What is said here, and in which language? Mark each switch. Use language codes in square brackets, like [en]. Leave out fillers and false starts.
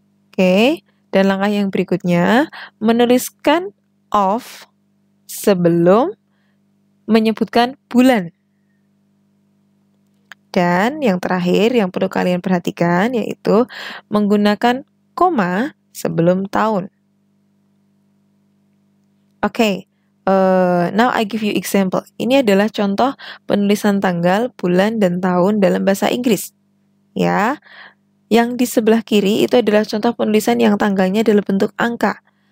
[id] Oke, dan langkah yang berikutnya, menuliskan of sebelum menyebutkan bulan. Dan yang terakhir yang perlu kalian perhatikan yaitu menggunakan koma sebelum tahun. [en] Oke, now I give you example. [id] Ini adalah contoh penulisan tanggal, bulan, dan tahun dalam bahasa Inggris. Ya, yang di sebelah kiri itu adalah contoh penulisan yang tanggalnya dalam bentuk angka.